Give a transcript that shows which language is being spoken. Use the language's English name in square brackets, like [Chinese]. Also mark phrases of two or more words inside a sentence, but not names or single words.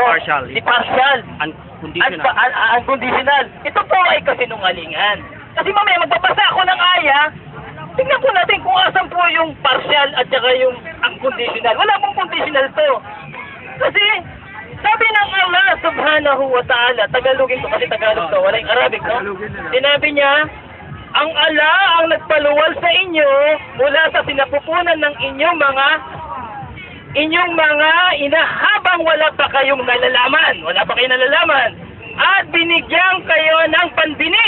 [English] Impartial. Impartial. Unconditional. Unconditional. [Filipino] Ito po ay kasinungalingan. Kasi mamaya magbabasa ako ng aya, tingnan po natin kung asan po yung partial at saka yung unconditional. Wala pong conditional to. Kasi, sabi ng [Arabic] الله سبحانه وتعالى, [Filipino] Tagalogin ko kasi Tagalog to, walang Arabic, no? Sinabi niya, ang Allah ang nagpaluwal sa inyo mula sa sinapupunan ng inyong mga ina habang wala pa kayong nalalaman. Wala pa kayong nalalaman. At binigyan kayo ng pandinig.